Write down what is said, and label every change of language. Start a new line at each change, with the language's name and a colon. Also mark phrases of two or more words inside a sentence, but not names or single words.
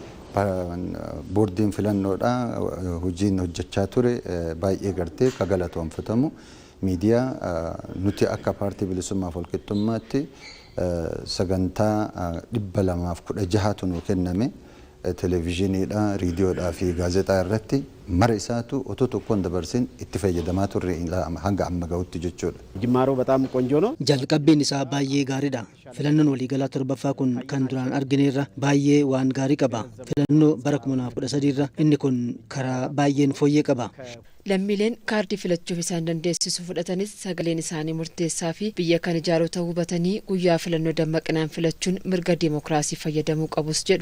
Oromo: boordiin filannoodha hojiin hojjechaa ture baay'ee gartee ka galatoomfatamu miidiyaa nuti akka paartii bilisummaaf walqixxummaatti sagantaa 216 nu kenname televiziyooniidha raadiyoodhaa fi gaazexaa irratti mara isaatu otoo tokkoon dabarsin itti fayyadamaa turre hanga amma ga'utti jechuudha.
Amharic: ጅማሮ በጣም ቆንጆ ነው።
Oromo: Jalqabbiin isaa baay'ee gaariidha. Filannoon waliigalaa torbaffaa kun kan duraan argineerra baay'ee waan gaarii qaba. Filannoo bara 2013 irra inni kun karaa baay'een fooyyee qaba. Lammiileen kaardii filachuuf isaan dandeessisu fudhatanis sagaleen isaanii murteessaa fi biyya kan ijaaru ta'uu hubatanii guyyaa filannoo dammaqinaan filachuun mirga dimookiraasii fayyadamuu qabus jedhu.